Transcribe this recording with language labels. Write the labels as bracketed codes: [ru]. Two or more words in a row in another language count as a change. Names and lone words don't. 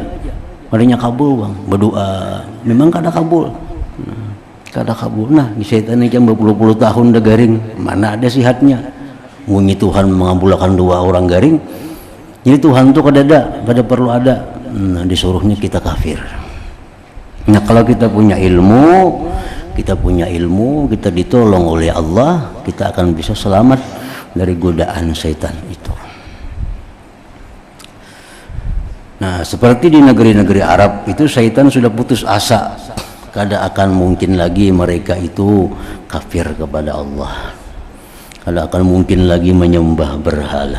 [bjn] Adanya kabul bang, berdoa memang kada kabul, kada kabul. Nah, syaitan ikam berpuluh-puluh tahun dah garing, mana ada sihatnya. Bunyi Tuhan mengabulkan doa orang garing, jadi Tuhan tuh kada ada, kada perlu ada. Nah, disuruhnya kita kafir. [id] Nah, kalau kita punya ilmu, kita ditolong oleh Allah, kita akan bisa selamat dari godaan syaitan itu. Nah, seperti di negeri-negeri Arab itu syaitan sudah putus asa, kada akan mungkin lagi mereka itu kafir kepada Allah, kada akan mungkin lagi menyembah berhala.